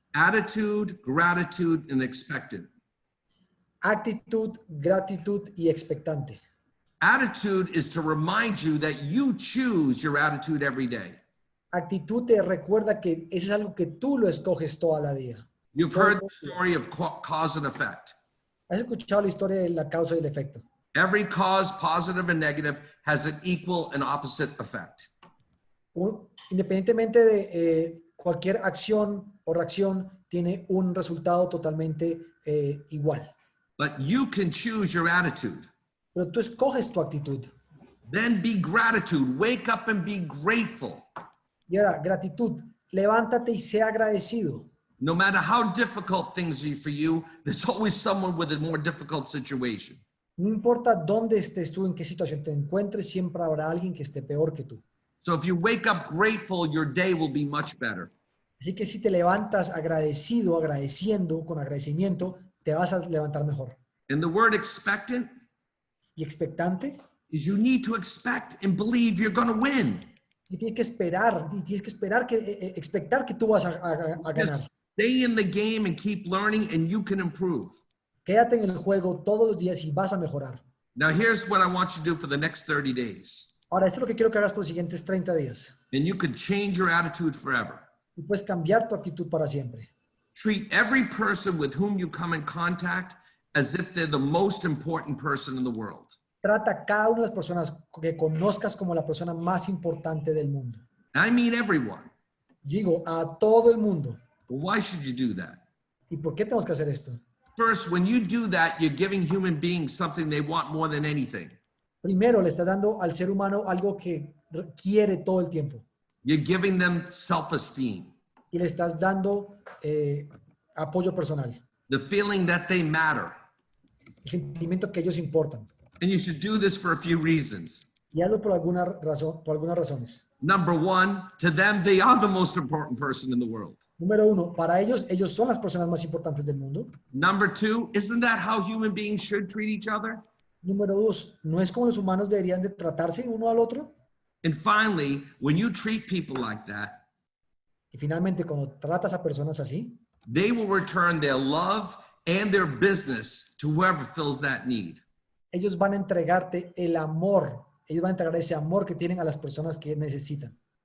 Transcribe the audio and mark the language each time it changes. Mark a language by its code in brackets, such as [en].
[en] attitude, gratitude, and expected. [es] Actitud, gratitud y expectante. [en] Attitude is to remind you that you choose your attitude every day. [es] Actitud te recuerda que eso es algo que tú lo escoges toda la día. [en] You've heard the story of cause and effect. [es] ¿Has escuchado la historia de la causa y el efecto? [en] Every cause, positive and negative, has an equal and opposite effect. [es] Independientemente de cualquier acción o reacción, tiene un resultado totalmente igual. [en] But you can choose your attitude. [es] Pero tú escoges tu actitud. [en] Then be gratitude. Wake up and be grateful. [es] Y ahora, gratitud. Levántate y sea agradecido. [en] No matter how difficult things are for you, there's always someone with a more difficult situation. [es] No importa dónde estés tú, en qué situación te encuentres, siempre habrá alguien que esté peor que tú. [en] So if you wake up grateful, your day will be much better. [es] Así que si te levantas agradecido, agradeciendo, con agradecimiento, te vas a levantar mejor. [en] And the word expectant [es] Y expectante, [en] is you need to expect and believe you're going to win. [es] y tienes que esperar que expectar que tú vas a ganar. [en] Stay in the game and keep learning and you can improve. [es] Quédate en el juego todos los días y vas a mejorar. [en] Now here's what I want you to do for the next 30 days. [es] Ahora, esto es lo que quiero que hagas por los siguientes 30 días. [en] And you could change your attitude forever. [es] Y puedes cambiar tu actitud para siempre. [en] Treat every person with whom you come in contact as if they're the most important person in the world. [es] Trata a cada una de las personas que conozcas como la persona más importante del mundo. [en] And I mean everyone. [es] Digo, a todo el mundo. [en] Well, why should you do that? [es] ¿Y por qué tenemos que hacer esto? [en] First, when you do that, you're giving human beings something they want more than anything. [es] Primero, le estás dando al ser humano algo que quiere todo el tiempo. [en] You're giving them self-esteem, [es] Y le estás dando apoyo personal. [en] the feeling that they matter. [es] El sentimiento que ellos importan. [en] And you should do this for a few reasons. [es] Y hazlo por alguna razón, por algunas razones. [en] Number one, to them, they are the most important person in the world. [es] Número uno, para ellos son las personas más importantes del mundo. [en] Number two, isn't that how human beings should treat each other? [es] Número dos, ¿no es como los humanos deberían de tratarse uno al otro? [en] And finally, when you treat people like that, [es] Y finalmente, cuando tratas a personas así, [en] they will return their love and their business to whoever fills that need. [es] ellos van a entregarte el amor. Ellos van a entregar ese amor que tienen a las personas que necesitan.